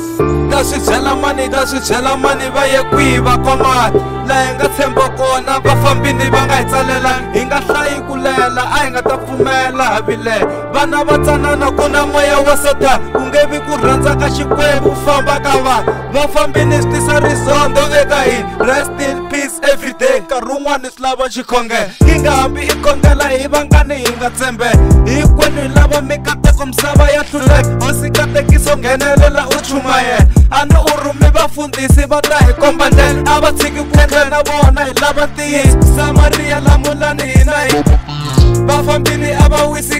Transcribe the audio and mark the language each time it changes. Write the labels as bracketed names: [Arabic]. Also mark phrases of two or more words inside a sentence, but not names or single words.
[Tsonga] Dashichela mani vaye kwiva komati laha nga tshemba kona vafambini va nga hi tsalela hi nga hlayi ku lela a hi nga ta pfumela havile vana va tsanana ku na moya wa sota ku nge vi ku rhandza ka xikwembu famba ka vanhu vafambini swi tisa rizondo eka hina [English] rest in peace [Tsonga] everyday nkarhi wun'wani swi lava xikhongelo hi nga hambi i khongela hi vangani hi nga tshembe hinkwenu hi lava mikateko misava ya hluleka hosi katekiso nghenelela u chuma yena a ni u rhumi vafundhisi va ta hi komba ndlela a va tshiki ku endla na vona hi lava ntiyiso Samaria la mulani hina hi vafambini a va wisi